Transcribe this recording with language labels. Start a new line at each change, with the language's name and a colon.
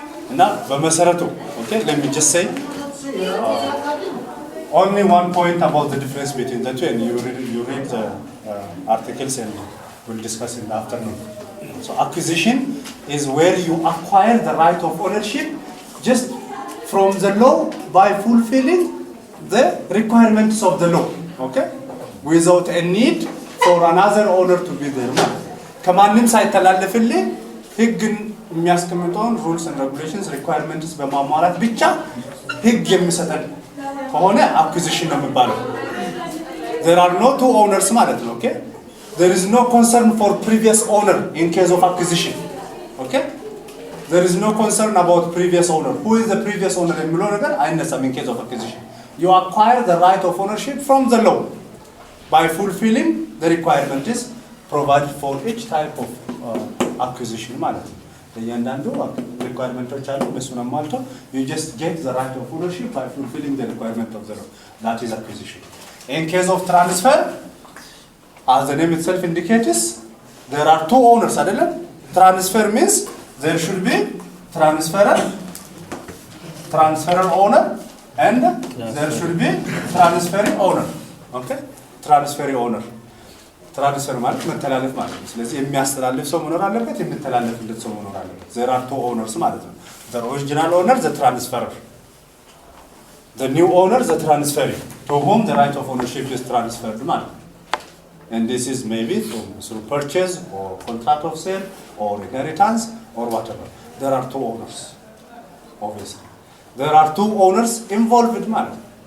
English: Now, okay, let me just say only one point about the difference between the two, and you read the articles and we'll discuss in the afternoon. So acquisition is where you acquire the right of ownership just from the law by fulfilling the requirements of the law, okay? Without a need for another owner to be there.
Amharic: ከማንም ሳይተላለፍልህ ህግን የሚያስቀምጠውን
English: rules and regulations requirements
Amharic: በማሟላት ብቻ ህግ የሚሰጠን ከሆነ acquisition ነው የሚባለው.
English: There are no two owners
Amharic: ማለት ነው,
English: okay? There is no concern for previous owner in case of acquisition, okay? There is no concern about previous owner. Who is the previous owner
Amharic: የሚለው ነገር አይነሳም
English: in case of acquisition. You acquire the right of ownership from the law by fulfilling the requirements provided for each type of acquisition
Amharic: ማለት ነው.
English: እያንዳንዱ requirements
Amharic: አሉ እሱን አሟልቶ
English: you just get the right of ownership by fulfilling the requirement of the law. That is acquisition. In case of transfer, as the name itself indicates, there are two owners
Amharic: አይደለም?
English: Transfer means there should be transferor owner and there should be transferring owner. Okay? Transferring owner.
Amharic: ትራንስፈር ማለት መተላለፍ ማለት ነው። ስለዚህ የሚያስተላልፍ ሰው መኖር አለበት፣ የሚተላለፍለት ሰው መኖር አለበት።
English: there are two owners
Amharic: ማለት ነው።
English: the original owner, the transferor. the new owner, the transferee, to whom the right of ownership is transferred
Amharic: ማለት ነው.
English: and this is maybe through purchase or contract of sale or inheritance or whatever. there are two owners, obviously. there are two owners involved
Amharic: ማለት ነው.